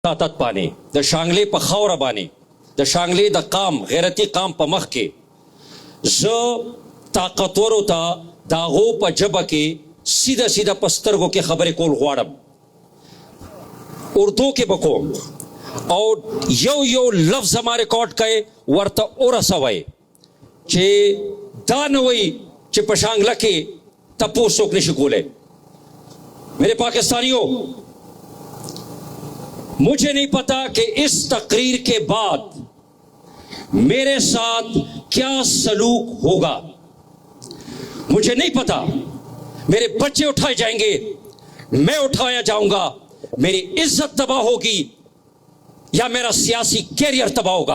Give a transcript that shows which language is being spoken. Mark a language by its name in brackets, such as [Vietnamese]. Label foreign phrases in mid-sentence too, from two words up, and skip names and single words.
[Pashto] طاقت پانی د شانګلې په خاوره باندې د شانګلې د قام غیرتی قام په مخ کې زه طاقتورو ته د هغو په ژبه کې سیده سیده په سترګو کې خبرې کول غواړم، اردو کې به کوم او یو یو لفظ زما ریکارډ کړئ ورته ورسوئ چې دا نه وایي چې په شانګله کې تپوس څوک نشي کولی. [Urdu] میرے پاکستانیوں، مجھے نہیں پتا کہ اس تقریر کے بعد میرے ساتھ کیا سلوک ہوگا، مجھے نہیں پتا. میرے بچے اٹھائے جائیں گے، میں اٹھایا جاؤں گا، میری عزت تباہ ہوگی یا میرا سیاسی کیریئر تباہ ہوگا.